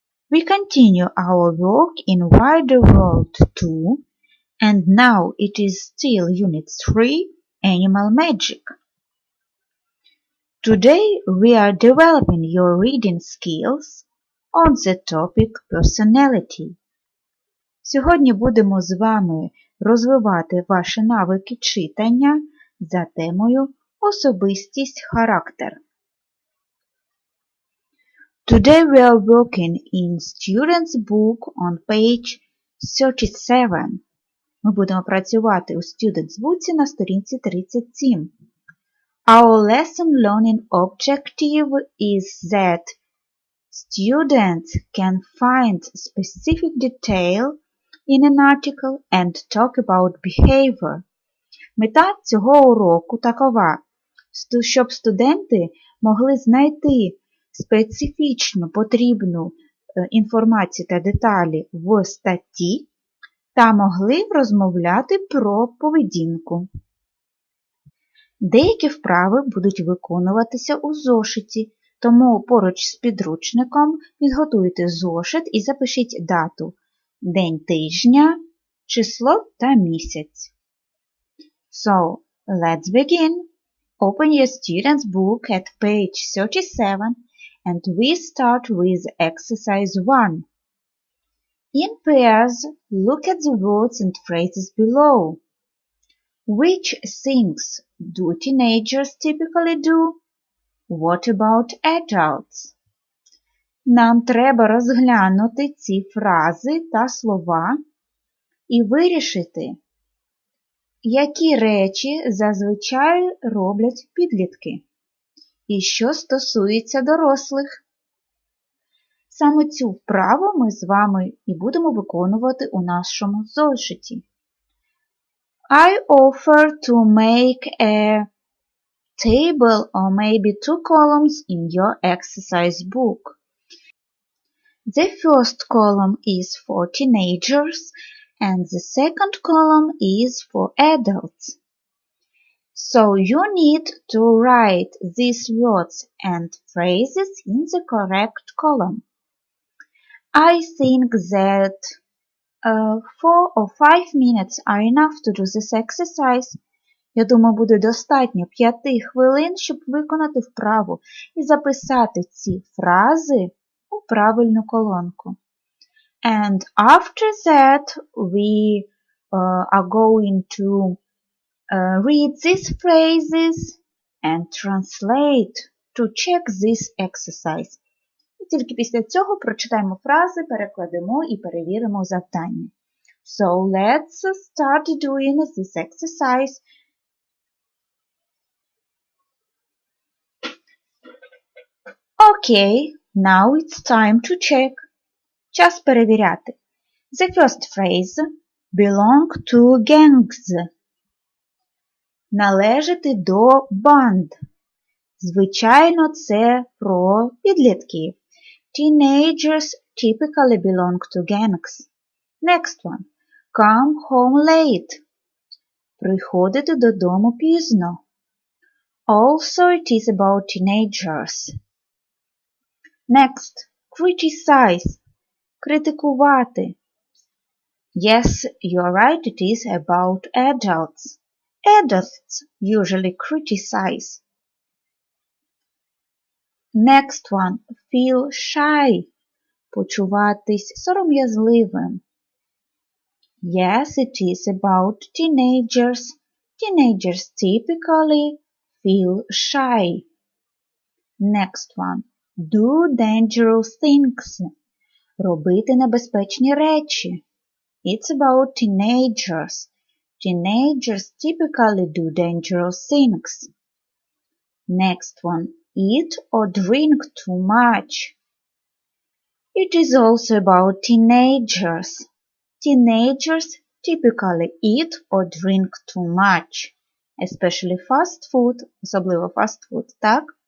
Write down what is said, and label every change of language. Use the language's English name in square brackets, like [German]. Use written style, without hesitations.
[English] We continue our work in Wider World 2, and now it is still Unit 3, Animal Magic. Today we are developing your reading skills on the topic personality. [Ukrainian] Сьогодні будемо з вами розвивати ваші навики читання за темою особистість, характер. [English] Today we are working in student's book on page 37. [Ukrainian] Ми будемо працювати у student's book на сторінці 37. [English] Our lesson learning objective is that students can find specific detail in an article and talk about behavior. [Ukrainian] Мета цього уроку такова, щоб студенти могли знайти специфічну потрібну інформацію та деталі в статті та могли розмовляти про поведінку. Деякі вправи будуть виконуватися у зошиті, тому поруч з підручником підготуйте зошит і запишіть дату, день тижня, число та місяць. [English] So, let's begin. Open your student's book at page 37 and we start with exercise 1. In pairs, look at the words and phrases below. Which things do teenagers typically do? What about adults? [Ukrainian] Нам треба розглянути ці фрази та слова і вирішити, які речі зазвичай роблять підлітки і що стосується дорослих. Саме цю вправу ми з вами і будемо виконувати у нашому зошиті. [English] I offer to make a table or maybe 2 columns in your exercise book. The first column is for teenagers and the second column is for adults. So you need to write these words and phrases in the correct column. I think that 4 or 5 minutes are enough to do this exercise. [Ukrainian] Я думаю, буде достатньо 5 хвилин, щоб виконати вправу і записати ці фрази у правильну колонку. [English] And after that, we are going to read these phrases and translate to check this exercise. [Ukrainian] І тільки після цього прочитаємо фрази, перекладемо і перевіримо завдання. [English] So let's start doing this exercise. Okay, now it's time to check. [Ukrainian] Час перевіряти. [English] The first phrase belong to gangs. [Ukrainian] Належати до банд. Звичайно, це про підлітків. [English] Teenagers typically belong to gangs. Next one. Come home late. [Ukrainian] Приходити додому пізно. [English] Also it is about teenagers. Next. Criticize. Критикувати. Yes, you're right, it is about adults. Adults usually criticize. Next one. Feel shy. [Ukrainian] Почуватись сором'язливим. [English] Yes, it is about teenagers. Teenagers typically feel shy. Next one. Do dangerous things. [Ukrainian] Робити небезпечні речі. [English] It's about teenagers. Teenagers typically do dangerous things. Next one. Eat or drink too much. It is also about teenagers. Teenagers typically eat or drink too much, especially fast food, [Ukrainian] особливо fast food, так?